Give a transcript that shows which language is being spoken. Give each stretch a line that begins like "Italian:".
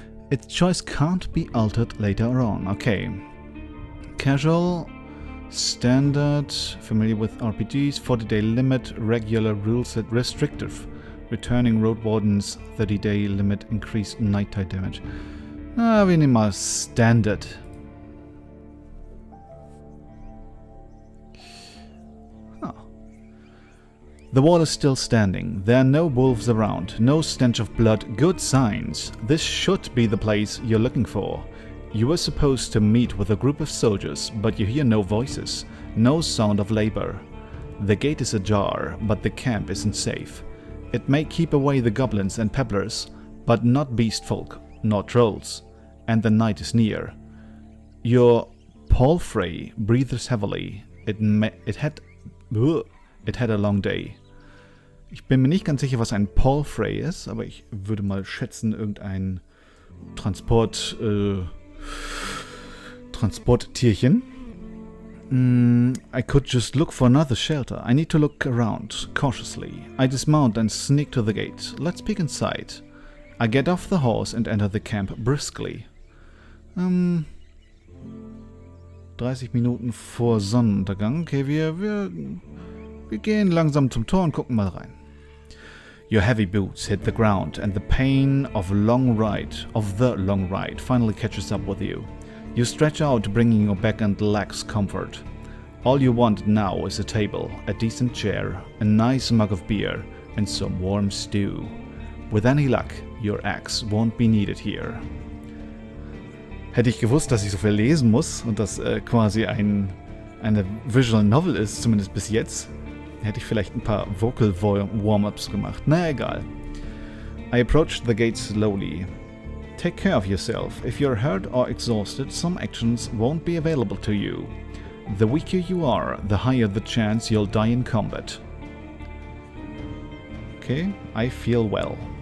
English: Its choice can't be altered later on. Okay. Casual, standard, familiar with RPGs, 40-day limit, regular rules set restrictive. Returning Roadwardens, 30-day limit, increased nighttime damage.
German: Wir nehmen mal Standard.
English: The wall is still standing. There are no wolves around, no stench of blood, good signs. This should be the place you're looking for. You were supposed to meet with a group of soldiers, but you hear no voices, no sound of labor. The gate is ajar, but the camp isn't safe. It may keep away the goblins and pebblers, but not beast folk, nor trolls. And the night is near. Your palfrey breathes heavily. It had a long day.
German: Ich bin mir nicht ganz sicher, was ein palfrey ist, aber ich würde mal schätzen, irgendein Transporttierchen.
English: I could just look for another shelter. I need to look around, cautiously. I dismount and sneak to the gate. Let's peek inside. I get off the horse and enter the camp briskly.
German: 30 Minuten vor Sonnenuntergang. Okay, wir gehen langsam zum Tor und gucken mal rein.
English: Your heavy boots hit the ground and the pain of the long ride finally catches up with you. You stretch out, bringing your back and legs comfort. All you want now is a table, a decent chair, a nice mug of beer, and some warm stew. With any luck, your axe won't be needed here.
German: Hätte ich gewusst, dass ich so viel lesen muss und das quasi eine Visual Novel ist, zumindest bis jetzt, hätte ich vielleicht ein paar Vocal Warm-Ups gemacht. Na egal.
English: I approached the gate slowly. Take care of yourself. If you're hurt or exhausted, some actions won't be available to you. The weaker you are, the higher the chance you'll die in combat. Okay, I feel well.